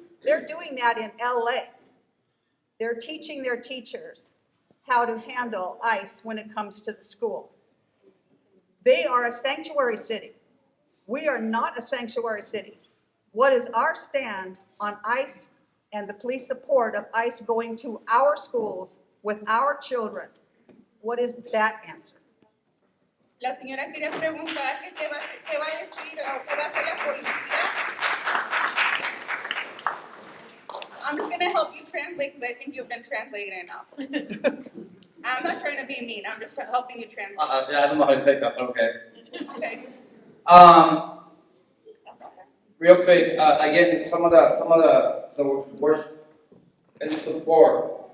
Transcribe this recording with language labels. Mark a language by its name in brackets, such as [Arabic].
[English] They're doing that in LA. They're teaching their teachers how to handle ICE when it comes to the school. They are a sanctuary city. We are not a sanctuary city. What is our stand on ICE and the police support of ICE going to our schools with our children? What is that answer? [Spanish] La señora quería preguntar que qué va a decir o qué va a hacer la policía. [English] I'm just going to help you translate because I think you've been translating enough. I'm not trying to be mean. I'm just helping you translate. Yeah, I don't know how to take that, but okay. Okay. Real quick, again, some of the worst in support.